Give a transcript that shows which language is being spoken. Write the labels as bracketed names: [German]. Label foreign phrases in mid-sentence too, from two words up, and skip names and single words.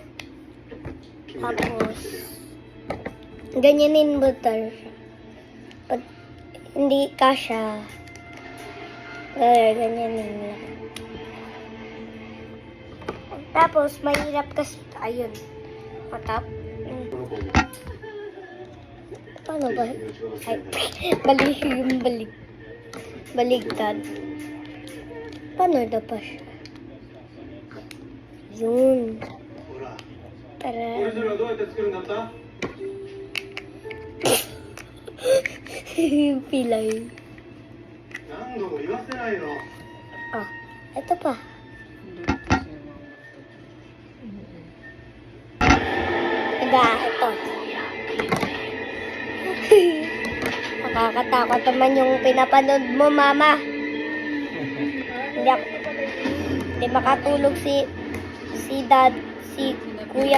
[Filipino] Tapos, ganyanin mo tayo siya. Pag hindi kasya, ganyanin mo lang. Tapos, mahirap kasi, ayun. Matap. [Japanese] この子も [Filipino] Paano ba? [Japanese] ぜひ命が [Filipino] Ay, [Japanese] 忘れない。 [Filipino] bali yung baligtad. Paano na pa siya? Yun. [Japanese] ほら、 [Filipino] Para, [Japanese] オリジナルはどうやって作るんだった？ [Filipino] yung pilay. [Japanese] 何度も言わせないの。 [Filipino] Ah, ito pa. Ito. Nakakatakot naman yung pinapanood mo, mama. Hindi makatulog si dad, si kuya.